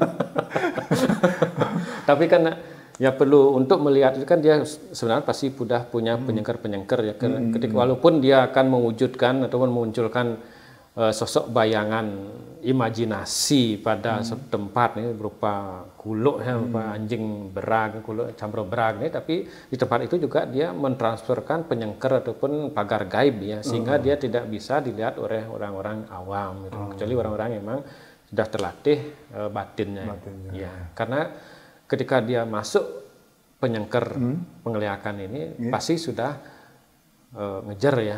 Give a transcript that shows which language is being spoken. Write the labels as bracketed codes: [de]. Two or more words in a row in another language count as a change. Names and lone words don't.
[id] Tapi kan ya perlu untuk melihat itu kan dia sebenarnya pasti sudah punya penyengker-penyengker ya. Ketika walaupun dia akan mewujudkan atau memunculkan sosok bayangan imajinasi pada suatu tempat ini berupa kuluk ya, berupa anjing berag, kuluk Camrobrak ini, tapi di tempat itu juga dia mentransferkan penyengker ataupun pagar gaib ya, sehingga dia tidak bisa dilihat oleh orang-orang awam gitu. Kecuali orang-orang yang memang sudah terlatih batinnya. Ya, karena ketika dia masuk penyengker penglihatan ini pasti sudah ngejar ya.